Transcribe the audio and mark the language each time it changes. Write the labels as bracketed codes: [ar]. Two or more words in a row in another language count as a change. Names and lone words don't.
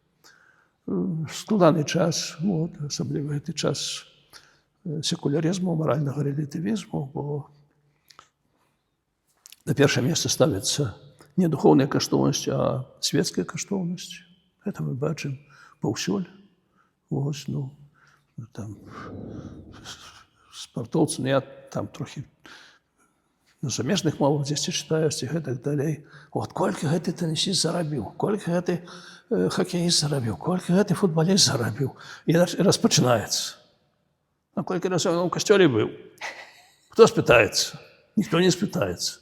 [uk] Складаний час, особливо цей час секуляризму, морального релятивізму, бо на перше місце ставиться не духовна коштовність, а світська коштовність. Це ми бачимо повсюди. Ось, там, спортовці, я там трохи [be] на замежных мовах дзесьці чытаюць і гэтак далей. От колькі гэты тэнісіст зарабіў, колькі гэты хакеіст зарабіў, колькі гэты футбаліст зарабіў. І распачынаецца. А колькі разоў ён у касцёле быў? Хто спытаецца? Ніхто не спытаецца.